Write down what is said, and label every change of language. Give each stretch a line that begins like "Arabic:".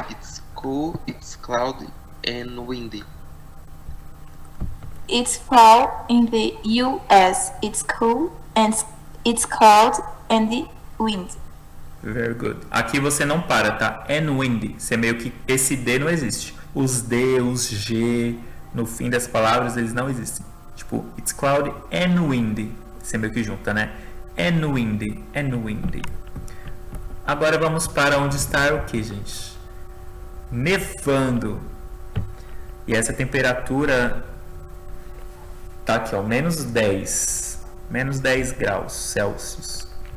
English: It's cool, it's cloudy and windy. It's fall in the US. It's cool and it's cold and the wind. Very good.
Portuguese: Aqui você não para, tá?
English: And windy.
Portuguese: Você meio que esse D não existe. Os D, os G, no fim das palavras eles não existem.
English: Tipo, it's cloudy and windy.
Portuguese: Você meio que junta, né?
English: And windy, and windy.
Portuguese: Agora vamos para onde está o que, gente? Nevando. E essa temperatura tá aqui, ó, menos 10 graus Celsius.